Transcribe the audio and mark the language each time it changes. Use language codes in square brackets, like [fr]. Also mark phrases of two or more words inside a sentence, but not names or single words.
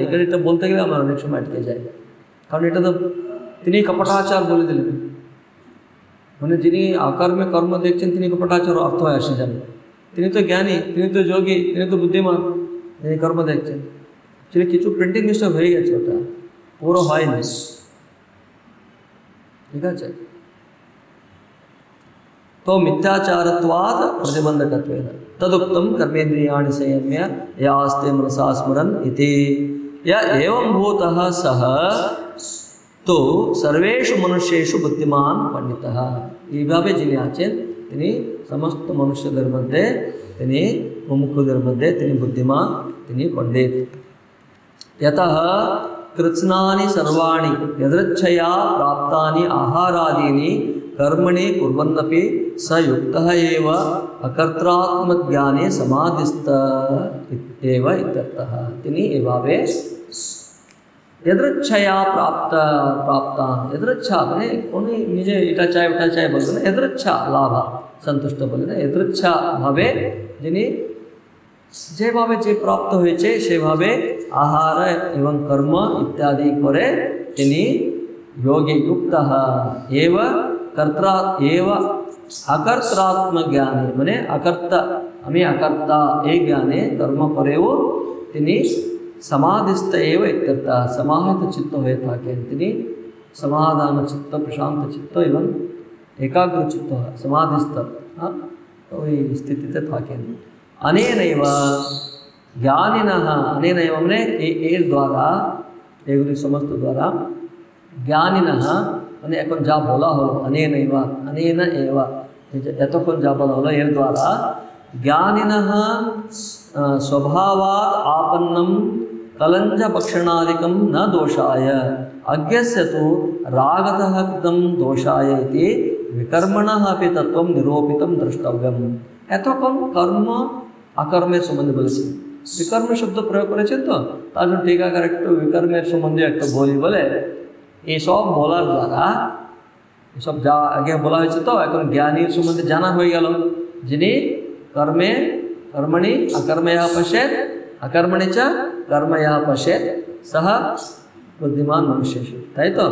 [bn] এখানে এটা বলতে গেলে আমার অনেক সময় আটকে যায়, কারণ এটা তো তিনি কপটাচার বলে দিলেন, মানে যিনি আকর্মে কর্ম দেখছেন তিনি কপটাচার অর্থ হয় আসে যাবে। তিনি তো জ্ঞানী, তিনি তো যোগী, তিনি তো বুদ্ধিমান, যিনি কর্ম দেখছেন। সেটা কিছু প্রিন্টিং মিস্টেক হয়ে গেছে, ওটা পুরো হয়নি, ঠিক আছে। [sa] तो मिथ्याचारत्वात् प्रतिबंधकत्वेन तदुक्तं कर्मेन्द्रियाणि संयम्य यास्ते मनसा स्मरन् इति। या एवं भूतः सः तो सर्वेषु मनुष्येषु बुद्धिमान पंडितः। [bn] এইভাবে যিনি আছেন তিনি সমস্ত মনুষ্যদের মধ্যে, তিনি মুমুক্ষুদের মধ্যে তিনি বুদ্ধিমান, তিনি পণ্ডিত। [sa] यतः कृत्स्नानि सर्वाणि यदृच्छया प्राप्तानि आहारादीनि कर्मणि कुर्वन्नपि स युक्तः एव अकर्त्रात्मज्ञाने समाधिस्थ एव इत्यर्थः। [bn] তিনি এভাবে [sa] यदृच्छया प्राप्तान्, [bn] यदृच्छा মানে উনি নিজে এটা চাই ওটা চাই বলবেন না, यदृच्छा লাভ সন্তুষ্ট বলে না, यदृच्छा ভাবে যিনি যেভাবে যে প্রাপ্ত হয়েছে সেভাবে আহার এবং কর্ম ইত্যাদি করে তিনি যোগে যুক্তः [sa] एव कर्ता एव अकर्त्रात्म ज्ञाने [bn] মানে अकर्ता আমি अकर्ता এই জ্ঞানে কর্ম করেও তিনি [sa] समाधिस्थ एव इत्यर्थ। समाहित चित्त [bn] হয়ে থাকেন তিনি, সমাধান চিত্ত, প্রশান্ত চিত্ত এবং একাগ্র চিত্ত समाधिस्थ ওই স্থিতিতে থাকেন। [sa] अनेनैव ज्ञानिनः, अनेनैव [bn] মানে এর দ্বারা, এগুলি সমস্ত দ্বারা, [sa] জ্ঞানিনः [bn] মানে এখন যা বলা হলো [sa] अनेनैव अनेन एव [bn] এতক্ষণ যা বলা হলো এর দ্বারা, [sa] জ্ঞানিনः स्वभावात् आपन्नं कलञ्ज भक्षणादिकं न दोषाय अज्ञस्य तु रागतः कृतं दोषाय इति विकर्मणः अपि तत्त्वं निरूपितं द्रष्टव्यम्। [bn] এতক্ষণ কর্ম আকর্মের সম্বন্ধে বলেছেন, বিকর্ম শব্দ প্রয়োগ করেছেন, তো তার জন্য টিকাকার একটু বিকর্মের সম্বন্ধে একটা বলি বলে এইসব বলার দ্বারা, এসব যা আগে বলা হয়েছে তো এখন জ্ঞানীর সম্বন্ধে জানা হয়ে গেল, যিনি কর্মে [sa] কর্মণি আকর্ময়া পশ্যেৎ আকর্মণি চ কর্ময়া পশ্যেৎ সহ বুদ্ধিমান মনুষ্যেষু, [bn] তাই তো।